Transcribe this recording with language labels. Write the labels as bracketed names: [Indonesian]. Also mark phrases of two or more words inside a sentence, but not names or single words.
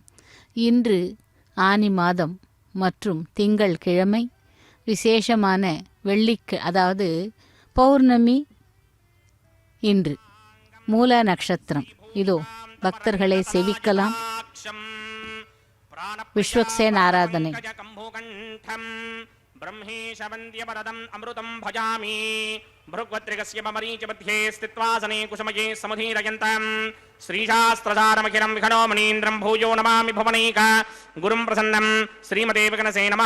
[Tamil] இன்று ஆனி மாதம் மற்றும் திங்கள் கிழமை, விசேஷமான அதாவது பௌர்ணமி. இன்று மூல நட்சத்திரம். இதோ பக்தர்களை சேவிக்கலாம். விஸ்வக்சேன் ஆராதனை. [Sanskrit] ब्रह्मेश वन्द्यवरदम् अमृतं भजामि. भृग्वत्रिकस्य मरीच मध्ये स्थित्वासने कुसुमये समुदीरयन्तं श्रीशास्त्रसारमखिलं विखनो मणीन्द्रं भूयो नमामि भुवनैक गुरुं प्रसन्नं श्रीमते विघ्नसे नमः.